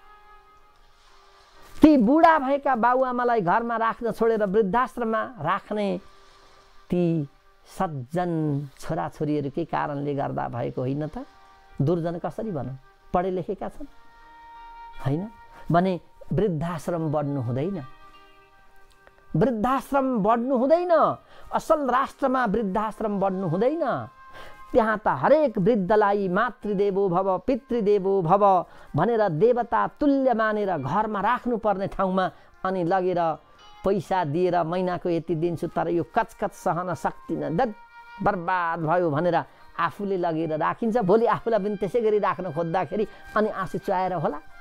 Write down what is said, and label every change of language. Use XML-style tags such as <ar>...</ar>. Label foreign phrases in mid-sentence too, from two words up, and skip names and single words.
<ne>ती बुढा भएका बाबुआमालाई घरमा राख्न छोडेर वृद्धाश्रममा राख्ने ती सज्जन छोराछोरीहरूकै कारणले गर्दा भएको होइन त? दुर्जन कसरी भनौँ? पढे लेखेका छन् होइन भने वृद्धाश्रम बढ्नु हुँदैन, वृद्धाश्रम बढ्नु हुँदैन। असल राष्ट्रमा वृद्धाश्रम बढ्नु हुँदैन। त्यहाँ त हरेक वृद्धलाई</ne> <sa>मातृदेवो भव पितृदेवो भव</sa> <ne>भनेर देवता तुल्य मानेर घरमा राख्नुपर्ने ठाउँमा अनि लगेर पैसा दिएर महिनाको यति दिन्छु तर यो कचकच सहन सक्दिनँ, बर्बाद भयो भनेर आफूले लगेर राखिन्छ। भोलि आफूलाई पनि त्यसै गरी राख्न खोज्दाखेरि अनि आँसु चुहाएर होला।</ne>